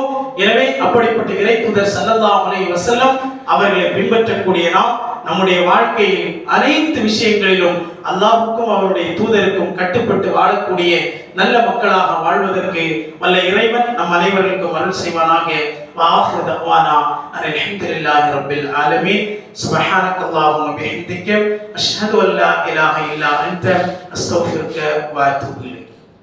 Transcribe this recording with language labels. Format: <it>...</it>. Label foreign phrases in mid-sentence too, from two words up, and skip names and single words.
<ta>எனவே அப்படிப்பட்ட இறை தூதர்</ta> <ar>صلى الله عليه وسلم</ar> <ta>அவர்களை பின்பற்றக்கூடிய நாம் நம்முடைய வாழ்க்கையில் அனைத்து விஷயங்களிலும் அல்லாஹ்வுக்கும் அவருடைய தூதருக்கும் கட்டுப்பட்டு வாழக்கூடிய நல்ல மக்களாக வாழ்வதற்கு வல்ல இறைவன் நம் அனைவருக்கும் அருள் செய்வானாக.</ta> <ar>وآخر دعوانا أن الحمد لله رب العالمين سبحانك اللهم وبحمدك أشهد أن لا إله إلا أنت أستغفرك وأتوب إليك.</ar>